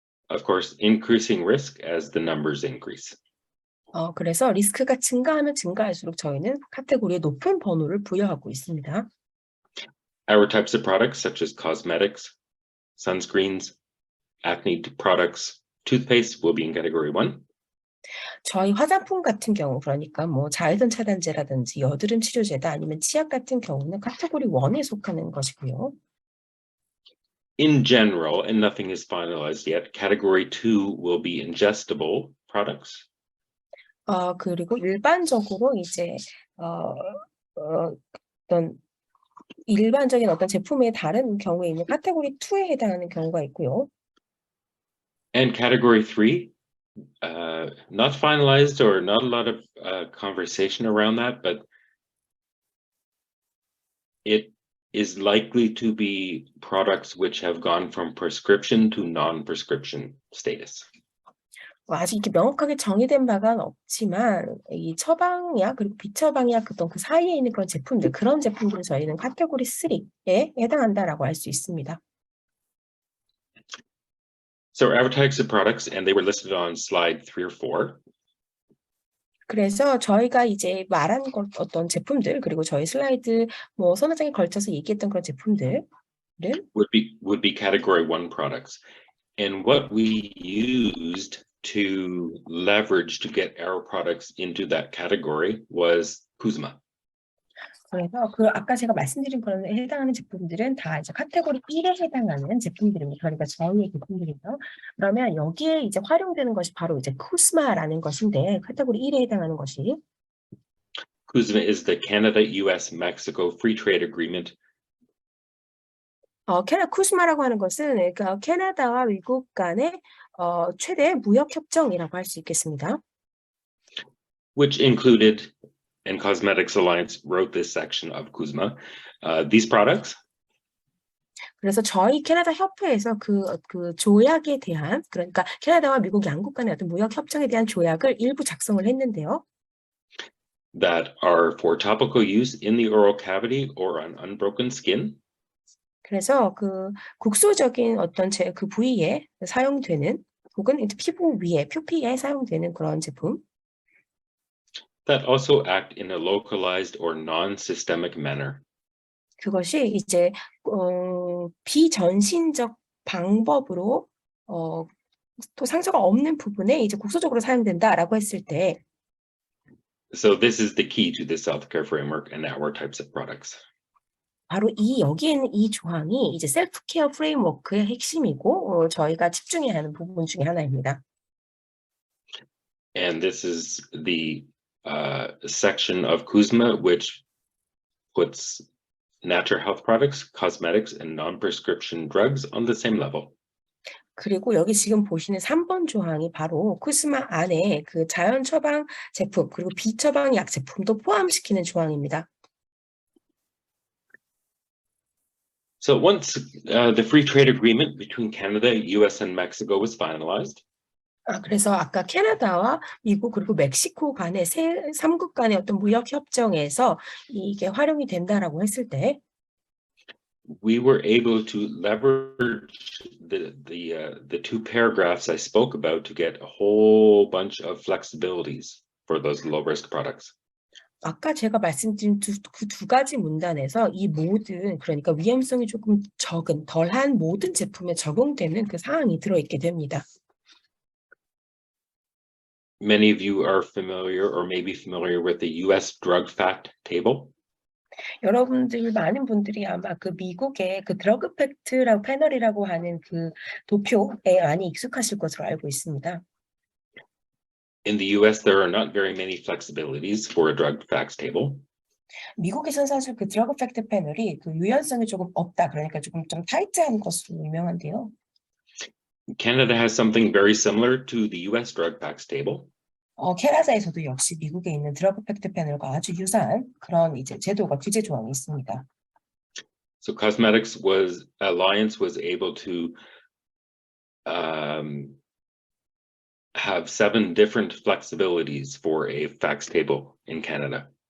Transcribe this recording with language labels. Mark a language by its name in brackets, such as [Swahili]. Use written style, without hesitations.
[English] Of course, increasing risk as the numbers increase. [Korean] 그래서 리스크가 증가하면 증가할수록 저희는 카테고리에 높은 번호를 부여하고 있습니다. [English] Our types of products such as cosmetics, sunscreens, acne products, toothpaste will be in category 1. [Korean] 저희 화장품 같은 경우 그러니까 뭐 자외선 차단제라든지 여드름 치료제다 아니면 치약 같은 경우는 카테고리 1에 속하는 것이고요. [English] In general, and nothing is finalized yet, category 2 will be ingestible products. [Korean] 그리고 일반적으로 이제 어떤 일반적인 어떤 제품의 다른 경우에 있는 카테고리 2에 해당하는 경우가 있고요. [English] And category 3, not finalized or not a lot of conversation around that, but it is likely to be products which have gone from prescription to non-prescription status. [Korean] 아직 이렇게 명확하게 정의된 바가 없지만 이 처방약 그리고 비처방약 어떤 그 사이에 있는 그런 제품들 그런 제품들을 저희는 카테고리 3에 해당한다라고 할 수 있습니다. [English] So our types of products, and they were listed on slide 3 or 4. [Korean] 그래서 저희가 이제 말한 어떤 제품들 그리고 저희 슬라이드 뭐 서너 장에 걸쳐서 얘기했던 그런 제품들은 [English] would be category 1 products. And what we used to leverage to get our products into that category was CUSMA. [Korean] 그래서 그 아까 제가 말씀드린 그런 해당하는 제품들은 다 이제 카테고리 1에 해당하는 제품들입니다. 그러니까 저희의 제품들이죠. 그러면 여기에 이제 활용되는 것이 바로 이제 CUSMA라는 것인데 카테고리 1에 해당하는 것이 [English] CUSMA is the Canada, US, Mexico Free Trade Agreement. [Korean] CUSMA라고 하는 것은 그러니까 캐나다와 미국 간의 최대 무역 협정이라고 할 수 있겠습니다. [English] Which included, and Cosmetics Alliance wrote this section of CUSMA, these products. [Korean] 그래서 저희 캐나다 협회에서 그 조약에 대한 그러니까 캐나다와 미국 양국 간의 어떤 무역 협정에 대한 조약을 일부 작성을 했는데요. [English] That are for topical use in the oral cavity or on unbroken skin. [Korean] 그래서 그 국소적인 어떤 그 부위에 사용되는 혹은 피부 위에 표피에 사용되는 그런 제품. [English] That also act in a localized or non-systemic manner. [Korean] 그것이 이제 비전신적 방법으로 또 상처가 없는 부분에 이제 국소적으로 사용된다라고 했을 때. [English] So this is the key to the self-care framework and our types of products. [Korean] 바로 여기에 있는 이 조항이 이제 셀프 케어 프레임워크의 핵심이고 저희가 집중해야 하는 부분 중에 하나입니다. [English] And this is the section of CUSMA which puts natural health products, cosmetics, and non-prescription drugs on the same level. [Korean] 그리고 여기 지금 보시는 3번 조항이 바로 CUSMA 안에 그 자연 처방 제품 그리고 비처방 약 제품도 포함시키는 조항입니다. [English] So once the free trade agreement between Canada, US, and Mexico was finalized. [Korean] 그래서 아까 캐나다와 미국 그리고 멕시코 간의 3국 간의 어떤 무역 협정에서 이게 활용이 된다라고 했을 때 [English] we were able to leverage the two paragraphs I spoke about to get a whole bunch of flexibilities for those low risk products. [Korean] 아까 제가 말씀드린 그 두 가지 문단에서 이 모든 그러니까 위험성이 조금 적은 덜한 모든 제품에 적용되는 그 사항이 들어있게 됩니다. [English] Many of you are familiar or maybe familiar with the US drug fact table. [Korean] 여러분들 많은 분들이 아마 그 미국의 그 드러그 팩트라고 패널이라고 하는 그 도표에 많이 익숙하실 것으로 알고 있습니다. [English] In the US, there are not very many flexibilities for a drug facts table. [Korean] 미국에서는 사실 그 드러그 팩트 패널이 그 유연성이 조금 없다. 그러니까 조금 좀 타이트한 것으로 유명한데요. [English] Canada has something very similar to the US drug facts table. [Korean] 캐나다에서도 역시 미국에 있는 드러그 팩트 패널과 아주 유사한 그런 이제 제도가 규제 조항이 있습니다. [English] So Cosmetics Alliance was able to have 7 different flexibilities for a facts table in Canada.